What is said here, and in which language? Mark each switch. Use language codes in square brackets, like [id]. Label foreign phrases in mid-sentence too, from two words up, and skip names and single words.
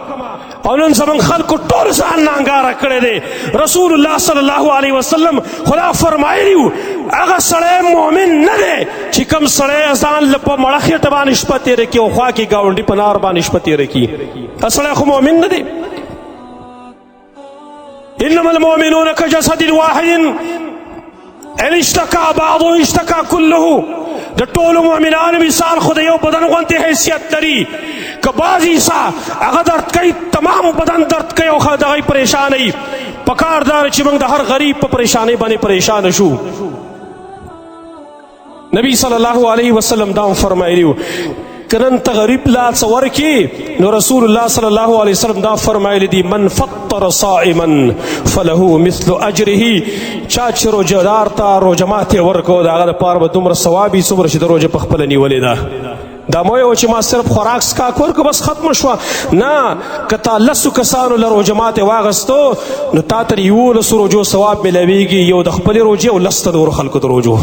[ps] او نن زموږ خلکو ټول ځان نانګاره کړی دی. رسول الله [ar] صلی الله علیه وسلم [ps] خدا فرمایلي وو هغه سړی مؤمن نه دی چې کوم سړی ځان له په مړه خېټه باندې شپه تېره کړي او خوا کې ګاونډي په نار باندې شپه تېره کړي. دا سړی خو مؤمن نه دی. [ar] انما المؤمنون كجسد واحد ان اشتكى بعضه اشتكى كله. [ps] د ټولو مؤمنانو مثال خو د یو بدن غوندې حیثیت لري. که بعض حصه هغه درد کوي تمام بدن درد کوي او د هغوی پریشانوي. پکار دا چې موږ د هر غریب په پریشانۍ باندې پریشانه شو. نبی [ar] صلی الله علیه وسلم [ps] دا هم فرمایلي وو که نن ته غریب لا څه ورکړي نو رسول الله [ar] صلی الله علیه وسلم [ps] دا فرمایلی دي [ar] من فطر صائما فله مثل اجره. [ps] چا چې روژهدار ته روژه ماتې ورکړو د هغه دپاره به دومره ثواب وي څومره چې د روژه په خپله نیولې ده. دا مو یو چې ما صرف خوراک سکاک ورکړه بس ختمه شوه. نه، که تا لسو کسانو له روژه ماتې واغستو نو تا تر 11 روژو ثواب میلاویږي، یو د خپلې روژې او 10 د نورو خلکو د روژو.